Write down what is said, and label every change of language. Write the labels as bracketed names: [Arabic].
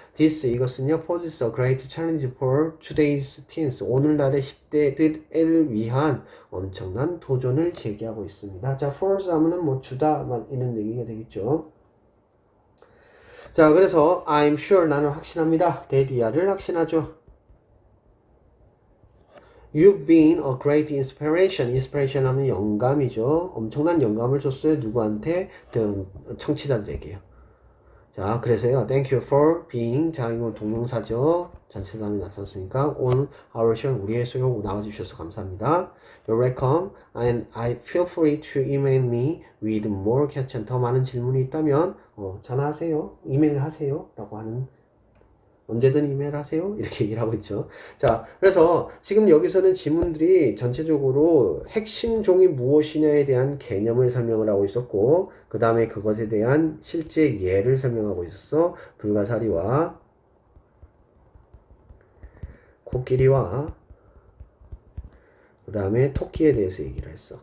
[English] This [Korean] 이것은요. [English] poses a great challenge for today's teens. [Korean] 오늘날의 10대들을 위한 엄청난 도전을 제기하고 있습니다. 자, force 하면은 뭐 주다 이런 얘기가 되겠죠. 자, 그래서 [English] I'm sure [Korean] 나는 확신합니다. that 이하를 확신하죠. [English] You've been a great inspiration. [Korean] inspiration 하면 영감이죠. 엄청난 영감을 줬어요. 누구한테? 청취자들에게요. 자, 그래서요. [English] Thank you for being. [Korean] 자, 이거 동명사죠. 전체사람이 나타났으니까 [English] on our show [Korean] 우리의 쇼 나와주셔서 감사합니다. [English] You're welcome. And I feel free to email me with more questions. [Korean] 더 많은 질문이 있다면 전화하세요. 이메일 하세요. 라고 하는 언제든 이메일하세요. 이렇게 얘기를 하고 있죠. 자, 그래서 지금 여기서는 지문들이 전체적으로 핵심 종이 무엇이냐에 대한 개념을 설명을 하고 있었고, 그 다음에 그것에 대한 실제 예를 설명하고 있었어. 불가사리와 코끼리와 그 다음에 토끼에 대해서 얘기를 했어.